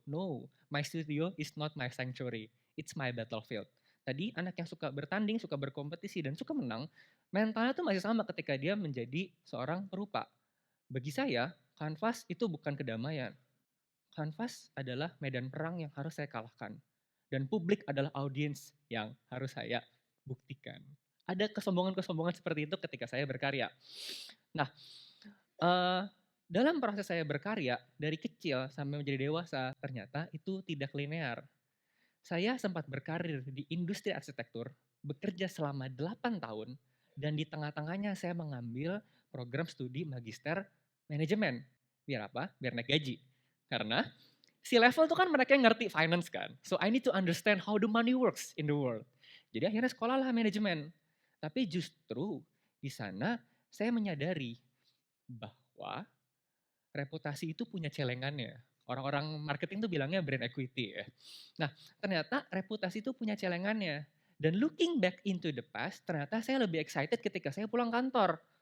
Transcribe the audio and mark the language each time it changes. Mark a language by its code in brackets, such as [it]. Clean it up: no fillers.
[en] No, my studio is not my sanctuary. It's my battlefield. [id] Tadi anak yang suka bertanding, suka berkompetisi, dan suka menang, mentalnya tuh masih sama ketika dia menjadi seorang perupa. Bagi saya, kanvas itu bukan kedamaian. Kanvas adalah medan perang yang harus saya kalahkan. Dan publik adalah audiens yang harus saya buktikan. Ada kesombongan-kesombongan seperti itu ketika saya berkarya. Nah, eh, dalam proses saya berkarya, dari kecil sampai menjadi dewasa, ternyata itu tidak linear. Saya sempat berkarir di industri arsitektur, bekerja selama 8 tahun, dan di tengah-tengahnya saya mengambil program studi magister manajemen. Biar apa? Biar naik gaji. Karena si level itu kan mereka yang ngerti finance kan. [en] So I need to understand how the money works in the world. [id] Jadi akhirnya sekolahlah manajemen. Tapi justru di sana saya menyadari bahwa reputasi itu punya celengannya. Orang-orang marketing tuh bilangnya brand equity ya. Nah, ternyata reputasi itu punya celengannya. Dan [en] looking back into the past, [id] ternyata saya lebih excited ketika saya pulang kantor.